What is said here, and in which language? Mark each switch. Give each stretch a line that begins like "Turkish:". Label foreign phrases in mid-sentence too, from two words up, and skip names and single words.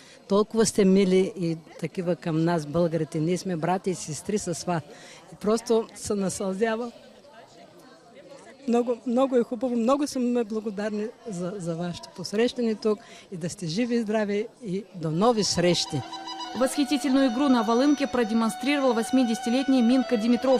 Bulgarian: Толкова сте мили и такива към нас, българите. Ние сме брати и сестри с вас. И просто се насълзява. Много е хубаво. Много съм благодарни за вашето посрещане тук. И да сте живи и здрави и до нови срещи.
Russian: Восхитительную игру на волынке продемонстрировал 80-летний Минка Димитров.